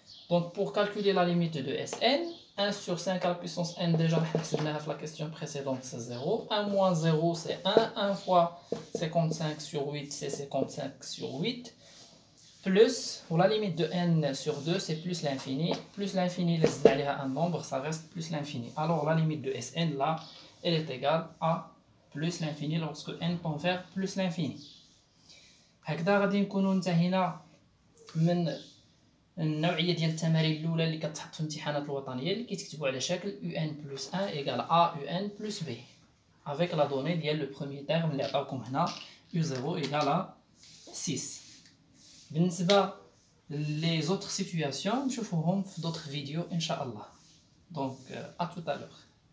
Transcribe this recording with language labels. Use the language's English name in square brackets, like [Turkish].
[French] Donc pour calculer la limite de Sn, 1 sur 5 à la puissance n, déjà la question précédente c'est 0, 1 moins 0 c'est 1, 1 fois 55 sur 8 c'est 55 sur 8, plus, pour la limite de n sur 2 c'est plus l'infini laisse un nombre, ça reste plus l'infini. Alors la limite de Sn là, elle est égale à plus l'infini lorsque n tend vers plus l'infini. [Arabic] هكذا غادي نكونوا انتهينا من النوعيه ديال التمارين الاولى اللي كتحط في الامتحانات الوطنيه اللي كيتكتبوا على شكل [French] un plus 1 égale a un plus b avec la donnée [Arabic] ديال [French] le premier terme [Arabic] اللي عطاوكم هنا [French] u0 égale à 6. [Arabic] بالنسبه [French] les autres situations [Arabic] نشوفوهم في [French] d'autres vidéos [Arabic] ان شاء الله. [French] Donc à tout à l'heure.